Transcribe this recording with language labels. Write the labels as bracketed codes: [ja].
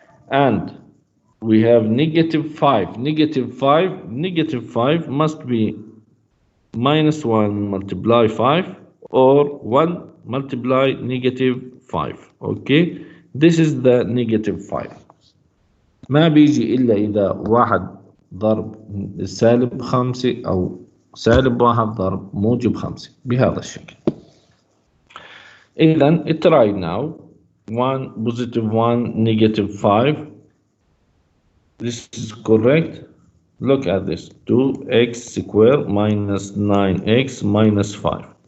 [en] And we have negative 5. Negative 5 must be minus 1 multiply 5 or 1 multiply negative 5. Okay, this is the negative 5. [ar] ما بيجي إلا إذا واحد ضرب سالب 5 أو سالب 1 ضرب موجب 5 بهذا الشكل. [en] إذن try now 1 positive 1 negative 5. This is correct. Look at this, 2x squared minus 9x minus 5.